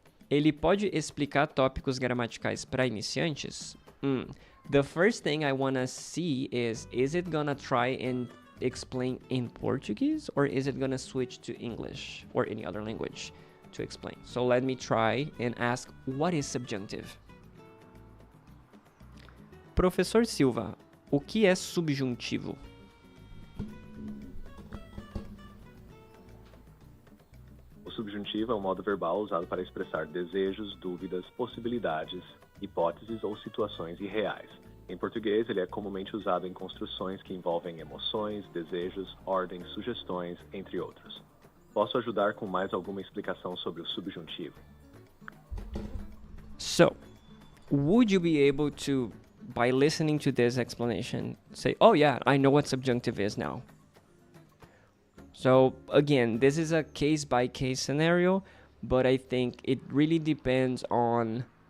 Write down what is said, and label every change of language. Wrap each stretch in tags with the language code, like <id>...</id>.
<pt>Ele pode explicar tópicos gramaticais para iniciantes?</pt> <en>The first thing I want to see is it gonna try and explain in Portuguese, or is it gonna switch to English or any other language to explain? So let me try and ask, what is subjunctive?</en> <pt>Professor Silva, o que é subjuntivo? O subjuntivo é um modo verbal usado para expressar desejos, dúvidas, possibilidades, hipóteses ou situações irreais. Em português, ele é comumente usado em construções que envolvem emoções, desejos, ordens, sugestões, entre outros. Posso ajudar com mais alguma explicação sobre o subjuntivo?</pt> <en>So, would you be able to, by listening to this explanation, say, oh yeah, I know what subjunctive is now? So, again, this is a case-by-case scenario, but I think it really depends on...</en>